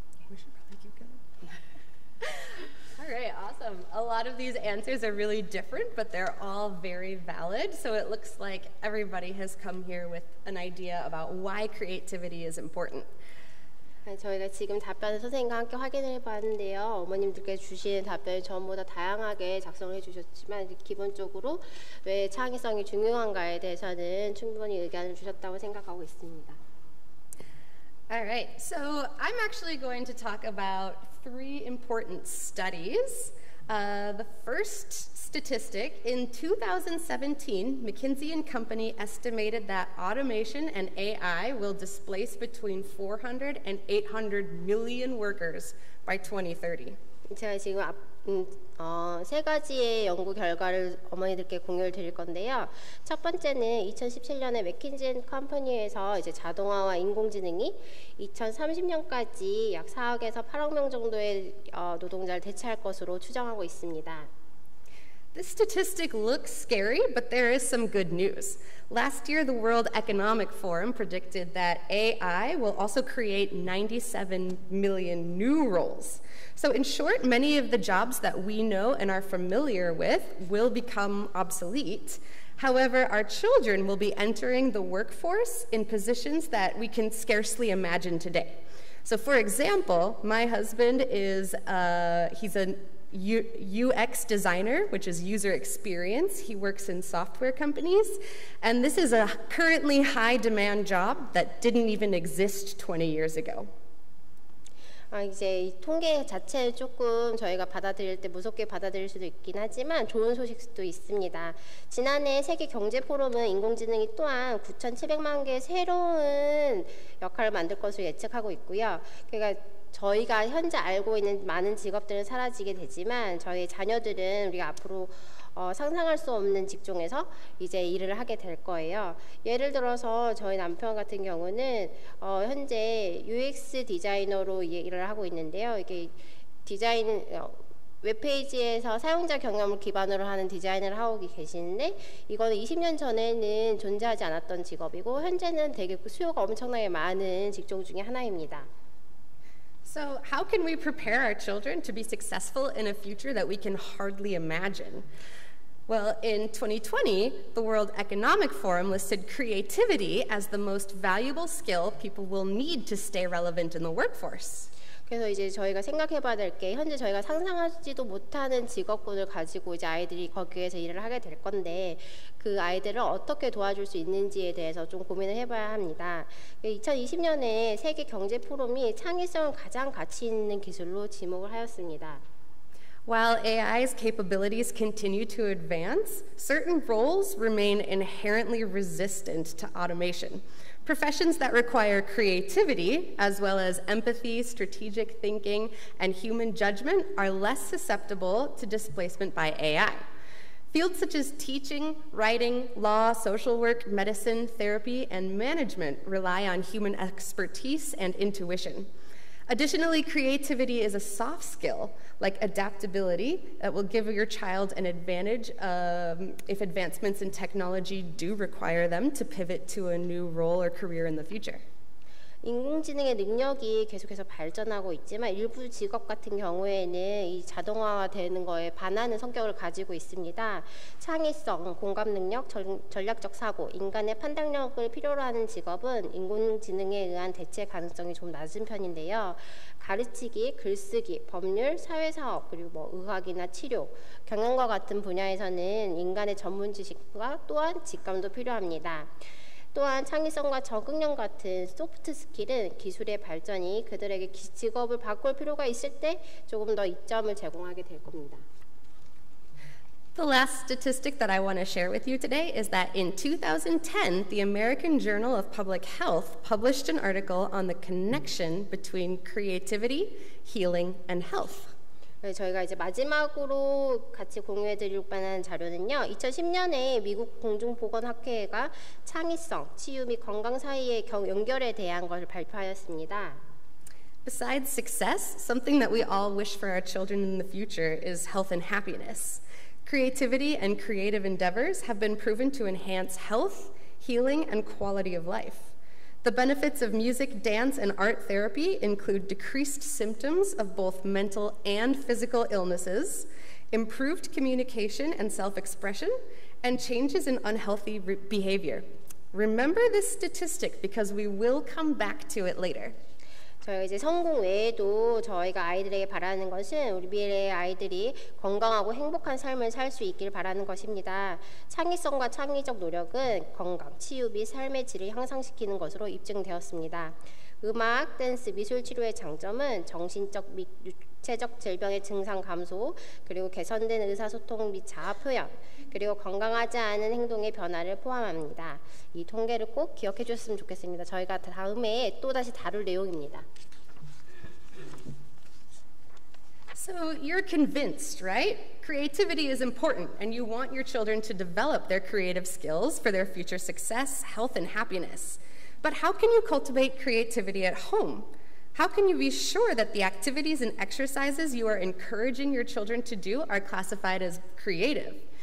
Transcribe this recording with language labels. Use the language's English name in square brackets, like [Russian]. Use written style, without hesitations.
[English] We should probably keep going. All right, awesome. A lot of these answers are really different, but they're all very valid. So it looks like everybody has come here with an idea about why creativity is important. [Korean] 저희가 지금 답변을 선생님과 함께 확인을 해봤는데요. 어머님들께 주신 답변이 전부 다 다양하게 작성을 해주셨지만 기본적으로 왜 창의성이 중요한가에 대해서는 충분히 의견을 주셨다고 생각하고 있습니다. [English] All right, so I'm actually going to talk about 3 important studies. The first statistic, in 2017, McKinsey & Company estimated that automation and AI will displace between 400 and 800 million workers by 2030. [Korean] 제가 지금 3가지의 연구 결과를 어머니들께 공유를 드릴 건데요. 첫 번째는 2017년에 맥킨지 컴퍼니에서 이제 자동화와 인공지능이 2030년까지 약 4억에서 8억 명 정도의 노동자를 대체할 것으로 추정하고 있습니다. [English] This statistic looks scary, but there is some good news. Last year, the World Economic Forum predicted that AI will also create 97 million new roles. So in short, many of the jobs that we know and are familiar with will become obsolete. However, our children will be entering the workforce in positions that we can scarcely imagine today. So for example, my husband is, he's a UX designer, which is user experience. He works in software companies, and this is a currently high demand job that didn't even exist 20 years ago. [Korean] 이제 이 통계 자체를 조금 저희가 받아들일 때 무섭게 받아들일 수도 있긴 하지만 좋은 소식도 있습니다. 지난해 세계 경제 포럼은 인공지능이 또한 9,700만 개의 새로운 역할을 만들 것으로 예측하고 있고요. 그러니까 저희가 현재 알고 있는 많은 직업들은 사라지게 되지만 저희 자녀들은 우리가 앞으로 상상할 수 없는 직종에서 이제 일을 하게 될 거예요. 예를 들어서 저희 남편 같은 경우는 현재 UX 디자이너로 일을 하고 있는데요. 이게 디자인 웹페이지에서 사용자 경험을 기반으로 하는 디자인을 하고 계시는데 이거는 20년 전에는 존재하지 않았던 직업이고 현재는 되게 수요가 엄청나게 많은 직종 중에 하나입니다. [English] So how can we prepare our children to be successful in a future that we can hardly imagine? Well, in 2020, the World Economic Forum listed creativity as the most valuable skill people will need to stay relevant in the workforce. [Korean] 그래서 이제 저희가 생각해봐야 될 게 현재 저희가 상상하지도 못하는 직업군을 가지고 이제 아이들이 거기에서 일을 하게 될 건데 그 아이들을 어떻게 도와줄 수 있는지에 대해서 좀 고민을 해봐야 합니다. 2020년에 세계 경제 포럼이 창의성을 가장 가치 있는 기술로 지목을 하였습니다. [English] While AI's capabilities continue to advance, certain roles remain inherently resistant to automation. Professions that require creativity, as well as empathy, strategic thinking, and human judgment, are less susceptible to displacement by AI. Fields such as teaching, writing, law, social work, medicine, therapy, and management rely on human expertise and intuition. Additionally, creativity is a soft skill, like adaptability, that will give your child an advantage if advancements in technology do require them to pivot to a new role or career in the future. [Korean] 인공지능의 능력이 계속해서 발전하고 있지만 일부 직업 같은 경우에는 이 자동화되는 거에 반하는 성격을 가지고 있습니다. 창의성, 공감 능력, 전략적 사고, 인간의 판단력을 필요로 하는 직업은 인공지능에 의한 대체 가능성이 좀 낮은 편인데요. 가르치기, 글쓰기, 법률, 사회사업, 그리고 의학이나 치료, 경영과 같은 분야에서는 인간의 전문 지식과 또한 직감도 필요합니다. 또한 창의성과 적응력 같은 소프트 스킬은 기술의 발전이 그들에게 직업을 바꿀 필요가 있을 때 조금 더 이점을 제공하게 될 겁니다. [English] The last statistic that I want to share with you today is that in 2010, the American Journal of Public Health published an article on the connection between creativity, healing, and health. [Korean] 저희가 이제 마지막으로 같이 공유해드릴 만한 자료는요. 2010년에 미국 공중보건학회가 창의성, 치유 및 건강 사이의 연결에 대한 것을 발표하였습니다. [English] Besides success, something that we all wish for our children in the future is health and happiness. Creativity and creative endeavors have been proven to enhance health, healing, and quality of life. The benefits of music, dance, and art therapy include decreased symptoms of both mental and physical illnesses, improved communication and self-expression, and changes in unhealthy behavior. Remember this statistic because we will come back to it later. [Korean] 저희가 이제 성공 외에도 저희가 아이들에게 바라는 것은 우리 미래의 아이들이 건강하고 행복한 삶을 살 수 있길 바라는 것입니다. 창의성과 창의적 노력은 건강, 치유 및 삶의 질을 향상시키는 것으로 입증되었습니다. 음악, 댄스, 미술 치료의 장점은 정신적 및 육체적 질병의 증상 감소, 그리고 개선된 의사소통 및 자아 표현, 그리고 건강하지 않은 행동의 변화를 포함합니다. 이 통계를 꼭 기억해 주셨으면 좋겠습니다. 저희가 다음에 또다시 다룰 내용입니다. [English] So you're convinced, right? Creativity is important and you want your children to develop their creative skills for their future success, health, and happiness. But how can you cultivate creativity at home? How can you be sure that the activities and exercises you are encouraging your children to do are classified as creative?